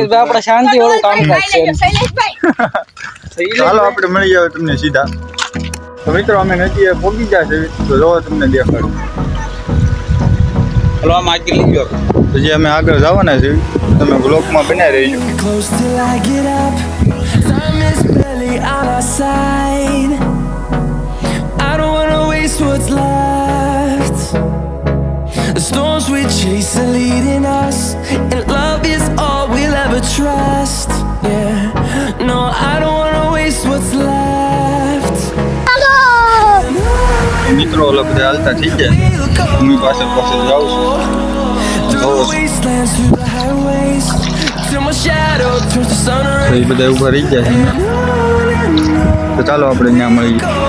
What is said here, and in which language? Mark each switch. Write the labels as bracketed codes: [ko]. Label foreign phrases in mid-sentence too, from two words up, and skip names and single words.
[gu] શૈલેષભાઈ આપણે શાંતિ વાળું કામ નાઈ કરશે। લેજો શૈલેષભાઈ। ચાલો આપણે મળી જાવ તમને સીધા। તો મિત્રો અમે નદીએ પહોંચી ગયા છે। તો જો તમને દેખાડું। હલો આમ આગળ લઈ ગયો। તો જે અમે આગળ જવાના છે, તમે બ્લોકમાં બન્યા રહેજો। [en] Close till I get up. Time is barely on our side. I don't wanna waste what's left. The storms we chase are leading us, and love is all we'll ever trust. Yeah, no, I don't wanna waste what's left. [gu] મિત્રો ઓલા બધા હાલતા થઈ ગયા। [en] We'll go [gu] હું પાછળ પાછળ જાઉં છું। [en] through the wastelands, through the highways, till my shadow turns to sun [gu] તો [en] rays. [gu] એ બધા ઊભા રહી ગયા છે। તો ચાલો આપણે ત્યાં મળીએ।